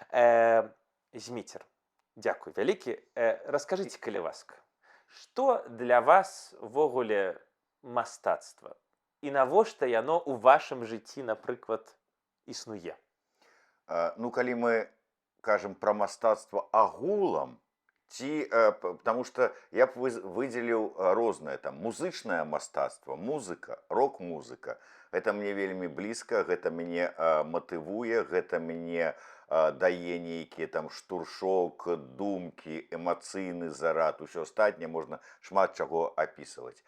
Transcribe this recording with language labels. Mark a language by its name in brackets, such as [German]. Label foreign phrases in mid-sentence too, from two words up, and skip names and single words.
[Belarusian] Зміцер, дзякуй вялікі. Раскажыце, калі ласка, што для вас увогуле мастацтва? І навошта яно ў вашым жыцці, напрыклад, існуе? Ну, калі мы кажам пра мастацтва агулам, [Russian] потому что [Belarusian] я б выделіў рознае, там, музычнае мастацтва, музыка, рок-музыка. Гэта мне вельмі блізка, гэта мяне матывуе, гэта мне дае нейкія там штуршок, думкі, эмацыйны зарад, усё астатняе можна шмат чаго апісваць.